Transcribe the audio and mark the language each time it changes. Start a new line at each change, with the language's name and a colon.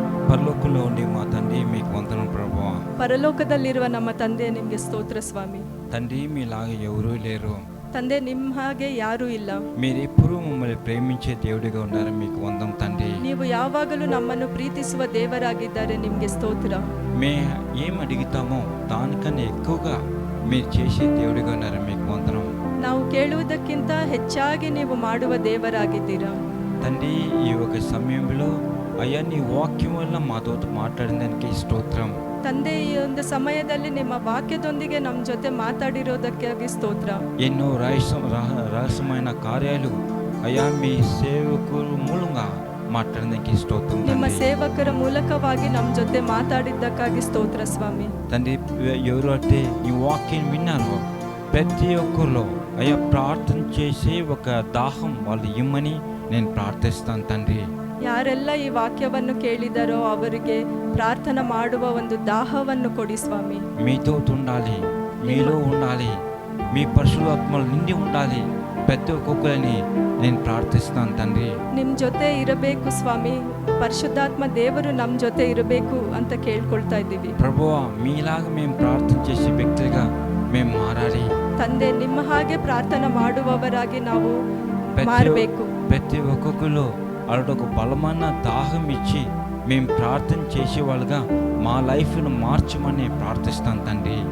Telugu: పరలోకంలో ఉండి మా తండ్రి మీకు వందనం ప్రభువా.
Kannada: ಪರಲೋಕದಲ್ಲಿರುವ ನಮ್ಮ ತಂದೆ ನಿಮಗೆ ಸ್ತೋತ್ರ ಸ್ವಾಮಿ.
Telugu: తండ్రి మీలాగా ఎవరూ లేరు.
Kannada: ತಂದೆ ನಿಮ್ಮ ಹಾಗೆ ಯಾರೂ ಇಲ್ಲ.
Telugu: మీరెప్పుడు మమ్మల్ని ప్రేమించే దేవుడిగా ఉన్నారు. మీకు వందనం తండ్రి.
Kannada: ನೀವು ಯಾವಾಗಲೂ ನಮ್ಮನ್ನು ಪ್ರೀತಿಸುವ ದೇವರಾಗಿದ್ದಾರೆ. ನಿಮಗೆ ಸ್ತೋತ್ರ.
Telugu: మే ఏం అడుగుతామో దానికన్నా ఎక్కువగా మీరు చేసే దేవుడిగా ఉన్నారు. మీకు వందనం.
Kannada: ನಾವು ಕೇಳುವುದಕ್ಕಿಂತ ಹೆಚ್ಚಾಗಿ ನೀವು ಮಾಡುವ ದೇವರಾಗಿದ್ದೀರಾ.
Telugu: తండ్రి ఈ ఒక సమయంలో అయ్యా నీ వాక్యం వల్ల మాతో మాట్లాడిన దానికి స్తోత్రం.
Kannada: ತಂದೆ ಈ ಒಂದು ಸಮಯದಲ್ಲಿ ನಿಮ್ಮ ವಾಕ್ಯದೊಂದಿಗೆ ನಮ್ಮ ಜೊತೆ ಮಾತಾಡಿರೋದಕ್ಕಾಗಿ ಸ್ತೋತ್ರ.
Telugu: ఎన్నో రహస్యమైన కార్యాలు అయ్యా మీ సేవకుల మూలంగా మాట్లాడడానికి స్తోత్రం.
Kannada: ನಿಮ್ಮ ಸೇವಕರ ಮೂಲಕವಾಗಿ ನಮ್ಮ ಜೊತೆ ಮಾತಾಡಿದ್ದಕ್ಕಾಗಿ ಸ್ತೋತ್ರ ಸ್ವಾಮಿ.
Telugu: తండ్రి ఎవరు అంటే ఈ వాక్యం విన్నారో ప్రతి ఒక్కరిలో అయ్యా ప్రార్థన చేసే ఒక దాహం వాళ్ళు ఇమ్మని నేను ప్రార్థిస్తాను తండ్రి.
Kannada: ಯಾರೆಲ್ಲ ಈ ವಾಕ್ಯವನ್ನು ಕೇಳಿದರೋ ಅವರಿಗೆ ಪ್ರಾರ್ಥನೆ ಮಾಡುವ ಒಂದು ದಾಹವನ್ನು ಕೊಡಿ ಸ್ವಾಮಿ.
Telugu: మీతో ఉండాలి, మీలో ఉండాలి, మీ పరిశుద్ధాత్మలు నిండి ఉండాలి ప్రతి ఒక్కొక్కరిని నేను ప్రార్థిస్తాను తండ్రి.
Kannada: ನಿಮ್ಮ ಜೊತೆ ಇರಬೇಕು ಸ್ವಾಮಿ. ಪರಿಶುದ್ಧಾತ್ಮ ದೇವರು ನಮ್ಮ ಜೊತೆ ಇರಬೇಕು ಅಂತ ಕೇಳ್ಕೊಳ್ತಾ ಇದ್ದೀವಿ.
Telugu: ప్రభువా మీలాగా మేము ప్రార్థన చేసే వ్యక్తులుగా మేము మారాలి.
Kannada: ತಂದೆ ನಿಮ್ಮ ಹಾಗೆ ಪ್ರಾರ್ಥನೆ ಮಾಡುವವರಾಗಿ ನಾವು ಮಾರಬೇಕು.
Telugu: ప్రతి ఒక్కొక్కరు వాళ్ళకు బలమైన దాహం ఇచ్చి మేము ప్రార్థన చేసే వాళ్ళుగా మా లైఫ్ను మార్చమని ప్రార్థిస్తాను తండ్రి.